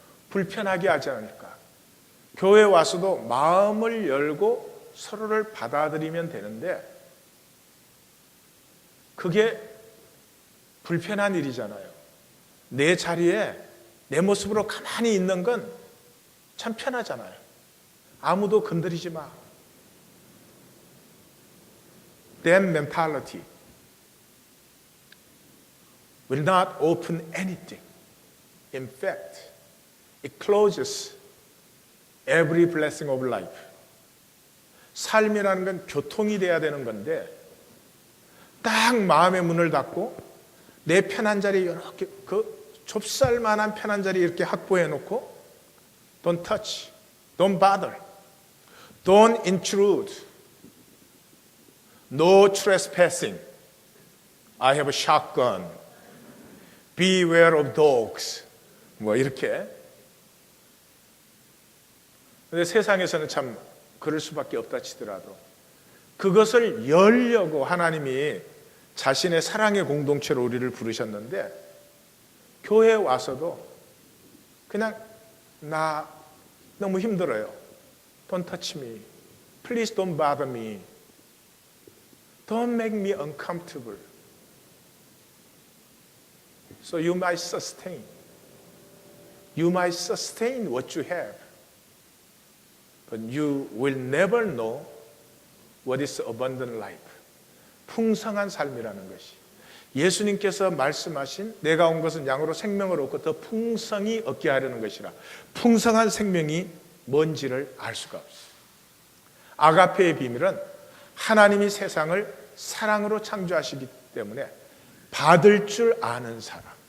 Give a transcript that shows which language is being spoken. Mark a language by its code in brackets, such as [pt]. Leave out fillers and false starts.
[ko] 불편하게 하지 않을까. 교회 와서도 마음을 열고 서로를 받아들이면 되는데 그게 불편한 일이잖아요. 내 자리에 내 모습으로 가만히 있는 건 참 편하잖아요. 아무도 건드리지 마. [en] That mentality will not open anything. In fact, it closes every blessing of life. [ko] 삶이라는 건 교통이 돼야 되는 건데 딱 마음의 문을 닫고 내 편한 자리 이렇게 그 좁쌀만한 편한 자리 이렇게 확보해 놓고 [en] Don't touch, don't bother, don't intrude, no trespassing, I have a shotgun, beware of dogs, [ko] 뭐 이렇게. 근데 세상에서는 참 그럴 수밖에 없다 치더라도 그것을 열려고 하나님이 자신의 사랑의 공동체로 우리를 부르셨는데 교회에 와서도 그냥 나 너무 힘들어요. [en] Don't touch me. Please don't bother me. Don't make me uncomfortable. So you might sustain. You might sustain what you have. But you will never know what is abundant life. [ko] 풍성한 삶이라는 것이. 예수님께서 말씀하신 내가 온 것은 양으로 생명을 얻고 더 풍성히 얻게 하려는 것이라. 풍성한 생명이 뭔지를 알 수가 없어요. 아가페의 비밀은 하나님이 세상을 사랑으로 창조하시기 때문에 받을 줄 아는 사람.